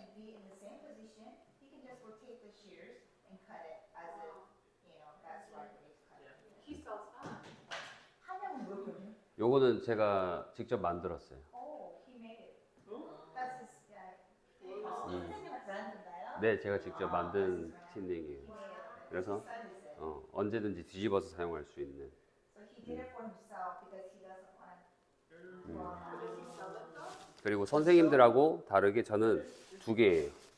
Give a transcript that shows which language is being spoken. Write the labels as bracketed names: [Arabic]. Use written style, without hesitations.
[English] can be in the same position. He can just rotate the shears and cut it as if, that's right way to cut it. he sells that. [Korean] 한양은 뭐였거든요? 요거는 제가 직접 만들었어요. [English] Oh, he made it. That's his, [Korean] 선생님 브랜드인가요? 네, 제가 직접 만든 틴닝이에요. 그래서 언제든지 뒤집어서 사용할 수 있는. [English] So he did it for himself because he doesn't want Does he sell it though? [Korean] 그리고 선생님들하고 다르게 저는 두 개예요.